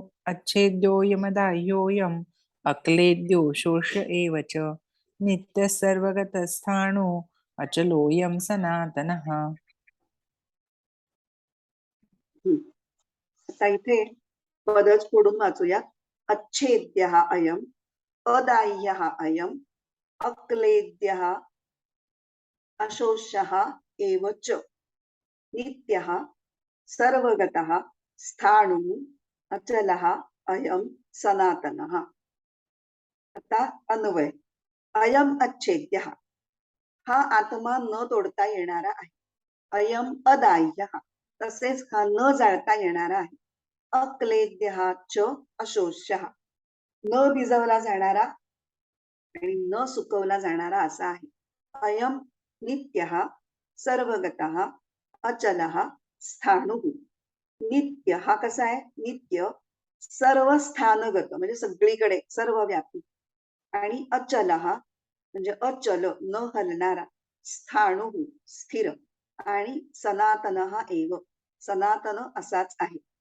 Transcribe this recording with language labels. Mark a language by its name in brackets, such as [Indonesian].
[Sanskrit] अच्छेद्योऽयमदाह्योऽयम् अक्लेद्यो शोष्य एव च नित्यः सर्वगतस्थाणो अचलोऽयं सनातनः. [Marathi] आता इथे पदच फोडून वाचूया. [Sanskrit] अच्छेद्यः अयम् अदाह्यः अयम् अक्लेद्यः अशोष्यः एव च नित्यः सर्वगतः स्थाणुः अचलः अयम् सनातनः. [Marathi] आता अन्वय. [Sanskrit] अयम अच्छेद्यः, [Marathi] हा आत्मा न तोडता येणारा आहे. [Sanskrit] अयम अदाह्यः, [Marathi] तसेच हा न जाळता येणारा आहे. [Sanskrit] अक्लेद्यः च अशोष्यः, [Marathi] न भिजवला जाणारा आणि न सुकवला जाणारा असा आहे. [Sanskrit] अयम नित्यः सर्वगतः अचलः स्थाणुः. [Marathi] नित्य हा कसा आहे? नित्य सर्व स्थानगत म्हणजे सगळीकडे सर्वव्यापी, आणि अचलः म्हणजे अचल न हलणारा, स्थाणुः स्थिर, आणि सनातनः एव सनातन असाच आहे.